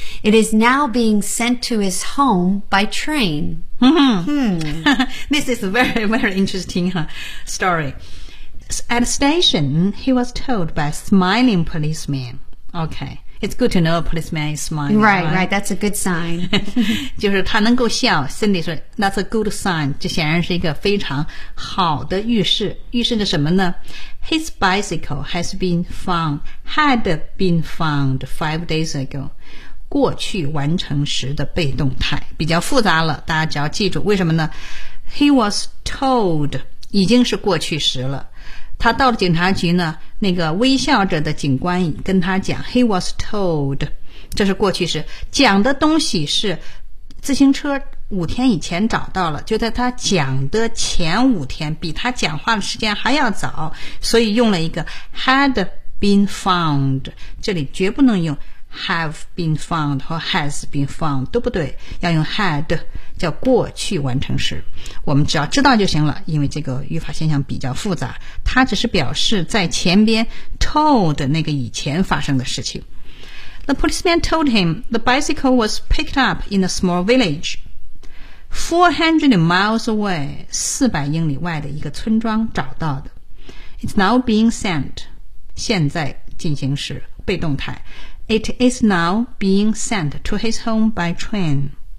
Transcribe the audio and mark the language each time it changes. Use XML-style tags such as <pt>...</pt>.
<en>It is now being sent to his home by train. This is a very, very interesting story. At the station, he was told by a smiling policeman. Okay. It's good to know a policeman is smiling. Right, that's a good sign.</en> <zh>就是他能够笑 Cindy 说</zh> <en>that's a good sign.</en> <zh>这显然是一个非常好的预示。预示着什么呢？</zh> <en>His bicycle has been found, had been found 5 days ago.</en> <zh>过去完成时的被动态比较复杂了，大家只要记住。为什么呢？</zh> <en>He was told,</en> <zh>已经是过去时了。他到了警察局呢，那个微笑着的警官跟他讲</zh> <en>He was told,</en> <zh>这是过去式，讲的东西是自行车5天以前找到了，就在他讲的前5天，比他讲话的时间还要早，所以用了一个</zh> <en>had been found,</en> <zh>这里绝不能用</zh> <en>have been found</en> <zh>和</zh> <en>has been found,</en> <zh>都不对，要用 had, 叫过去完成时。我们只要知道就行了，因为这个语法现象比较复杂，它只是表示在前边 told 那个以前发生的事情。</zh> <en>The policeman told him the bicycle was picked up in a small village 400 miles away,</en> <zh>400英里外的一个村庄找到的。</zh> <en>It's now being sent,</en> <zh>现在进行时被动态。</zh> <en>It is now being sent to his home by train.</en>